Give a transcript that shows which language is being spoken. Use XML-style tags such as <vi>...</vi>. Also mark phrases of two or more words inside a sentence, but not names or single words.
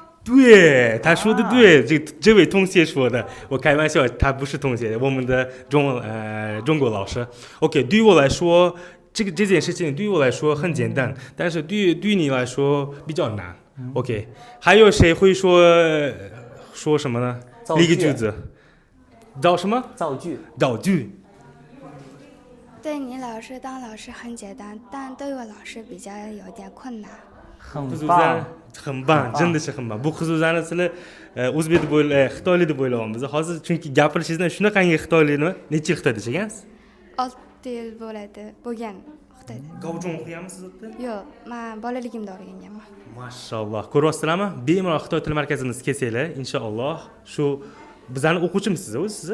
<zh>对，他说的对，这位同学说的，我开玩笑，他不是同学，我们的中国老师。OK， 对我来说，这件事情对我来说很简单，但是对你来说比较难。OK， 还有谁会说什么呢？理个句子，造什么？造句。造句。对你老师当老师很简单，但对我老师比较有点困难。很棒，真的是很棒。</zh> <uz>Bu qizlarni sizlar o'zbek deb xitoylik deb o'ylayapmiz. Hozir chunki gapirishingizdan shunaqangi xitoylikni necha yil Xitoyda yashagansiz? 6 yil bo'lgan Xitoyda. Gavjum o'qiyapmisiz o'tda? Yo'q, men bolaligimda o'rganganman. Mashalloh. Ko'ryapsizlarmi? Bemalol Xitoy til markazimizga kelsanglar, inshaalloh shu bizlarning o'quvchimisiz siz?</uz>